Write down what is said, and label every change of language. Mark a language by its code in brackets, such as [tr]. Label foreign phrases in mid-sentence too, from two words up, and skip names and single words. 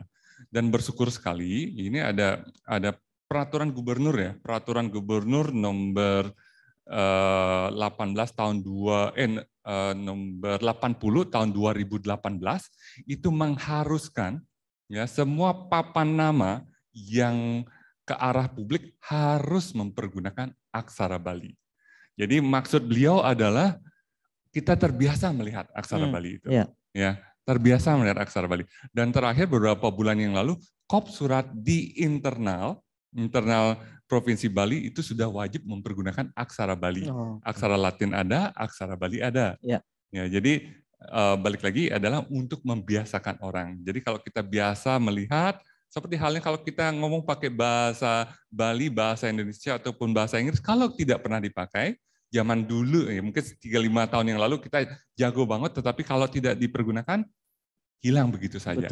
[id] Dan bersyukur sekali ini ada peraturan gubernur ya, peraturan gubernur nomor 18 tahun nomor 80 tahun 2018 itu mengharuskan Ya, semua papan nama yang ke arah publik harus mempergunakan aksara Bali. Jadi maksud beliau adalah kita terbiasa melihat aksara Bali itu. Ya, terbiasa melihat aksara Bali. Dan terakhir beberapa bulan yang lalu, kop surat di internal Provinsi Bali itu sudah wajib mempergunakan aksara Bali. Aksara Latin ada, aksara Bali ada. Ya, jadi balik lagi adalah untuk membiasakan orang. Jadi kalau kita biasa melihat, seperti halnya kalau kita ngomong pakai bahasa Bali, bahasa Indonesia, ataupun bahasa Inggris, kalau tidak pernah dipakai, zaman dulu, ya mungkin 3-5 tahun yang lalu kita jago banget, tetapi kalau tidak dipergunakan, hilang begitu saja.